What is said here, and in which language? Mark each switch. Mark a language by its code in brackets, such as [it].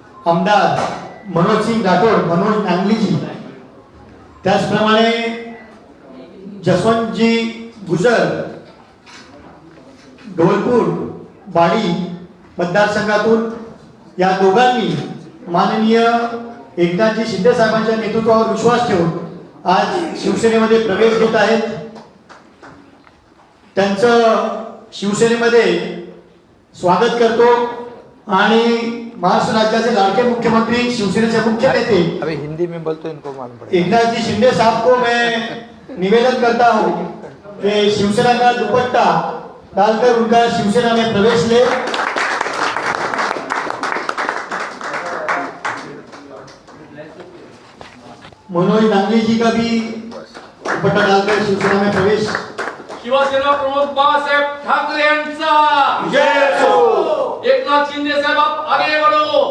[mr] आमदार मनोज नांगलीजी, त्याचप्रमाणे जसवंतजी गुजर धोलपूर बाडी मतदारसंघातून या दोघांनी माननीय एकनाथजी शिंदे साहेबांच्या नेतृत्वावर विश्वास ठेवून आज शिवसेनेमध्ये प्रवेश घेत आहेत. त्यांचं शिवसेनेमध्ये स्वागत करतो आणि महाराष्ट्र राज्याचे लाडके मुख्यमंत्री शिवसेनेचे मुख्य नेते [hi] अभी हिंदी में बोलते इनको मालूम पड़ेगा. एकनाथ जी शिंदे साहब को मैं निवेदन करता हूँ कि शिवसेना का दुपट्टा डालकर उनका शिवसेना में प्रवेश ले. मनोज नांगली जी का भी दुपट्टा डालकर शिवसेना में प्रवेश. [mr] शिवसेना प्रमुख बाळासाहेब ठाकरे यांचा [hi] जय हो. एकनाथ शिंदे साहब आप आगे बढ़ो,